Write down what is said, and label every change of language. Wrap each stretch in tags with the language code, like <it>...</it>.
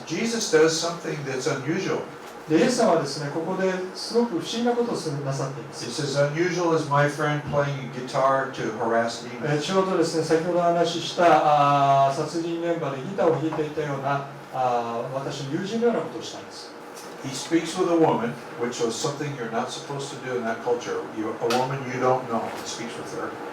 <en>And Jesus does something that's unusual.</en> <ja>でイエス様はですね、ここですごく不思議なことをなさっていま</ja> <en>He</en> <ja>す。</ja> <en>says, unusual is my friend playing a guitar to harass demons.</en> <ja>ちょうどですね、先ほどお話しした殺人現場でギターを弾いていたような私の友人のようなことをしたんです。</ja> <en>He speaks with a woman, which was something you're not supposed to do in that culture. A woman you don't know, he speaks with her.</en>